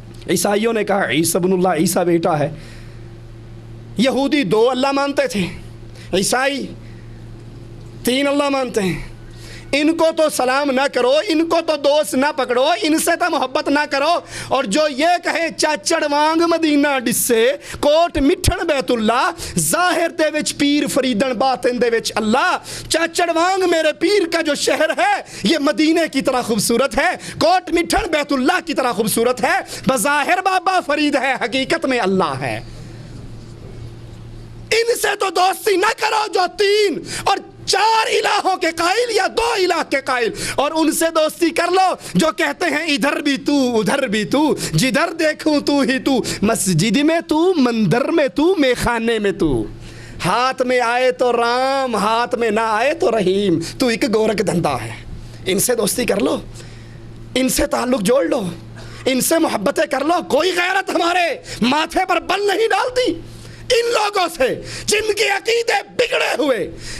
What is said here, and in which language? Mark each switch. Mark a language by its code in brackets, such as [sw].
[ur] عیسائیوں نے کہا عیسی ابن اللہ، عیسیٰ بیٹا ہے. یہودی 2 اللہ مانتے تھے، عیسائی 3 اللہ مانتے ہیں. ان کو تو سلام نہ کرو، ان کو تو دوست نہ پکڑو، ان سے تو محبت نہ کرو. اور جو یہ کہے [skr] چاچڑ وانگ مدینہ ڈسے کوٹ مٹھن بیت اللہ، ظاہر دے وچ پیر فریدن باطن دے وچ اللہ. [ur] چاچڑ وانگ میرے پیر کا جو شہر ہے یہ مدینے کی طرح خوبصورت ہے، کوٹ مٹھن بیت اللہ کی طرح خوبصورت ہے. بظاہر بابا فرید ہے، حقیقت میں اللہ ہے. ان سے تو دوستی نہ کرو جو 3 اور 4 الہوں کے قائل یا 2 الہ کے قائل، اور ان سے دوستی کر لو جو کہتے ہیں ادھر بھی تو ادھر بھی تو، جدھر دیکھوں تو ہی تو، مسجد میں تو، مندر میں تو، میخانے میں تو، ہاتھ میں آئے تو رام، ہاتھ میں نہ آئے تو رحیم، تو ایک گورکھ دھندا ہے۔ ان سے دوستی کر لو، ان سے تعلق جوڑ لو، ان سے محبتیں کر لو۔ کوئی غیرت ہمارے ماتھے پر بل نہیں ڈالتی ان لوگوں سے جن کے عقیدے بگڑے ہوئے،